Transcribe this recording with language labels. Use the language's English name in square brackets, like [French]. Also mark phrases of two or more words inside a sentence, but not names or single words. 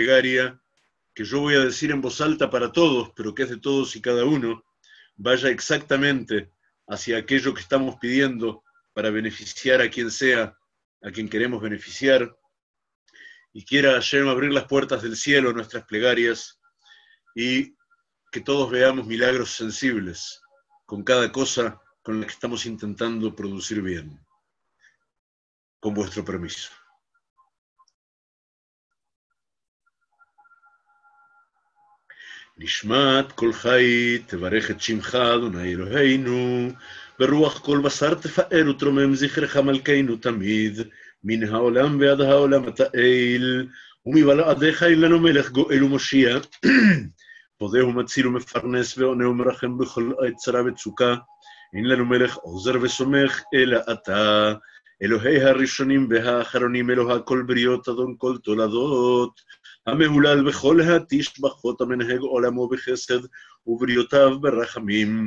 [Spanish] plegaria, que yo voy a decir en voz alta para todos, pero que es de todos y cada uno, vaya exactamente hacia aquello que estamos pidiendo para beneficiar a quien sea, a quien queremos beneficiar, y quiera Hashem abrir las puertas del cielo a nuestras plegarias, y que todos veamos milagros sensibles con cada cosa con la que estamos intentando producir bien. Con vuestro permiso. [Hebrew] נשמת כל חי תברך את שמך אדוני אלוהינו, ברוח כל בשר תפאר ותרומם זכרך מלכנו תמיד, מן העולם ועד העולם אתה אל, ומבלעדיך אין לנו מלך גואל ומושיע, פודה ומציל ומפרנס ועונה ומרחם בכל עת צרה וצוקה, אין לנו מלך עוזר וסומך אלא אתה, אלוהי הראשונים והאחרונים, אלוה כל בריות, אדון כל תולדות, המהולל בכל התשבחות, המנהג עולמו בחסד ובריותיו ברחמים.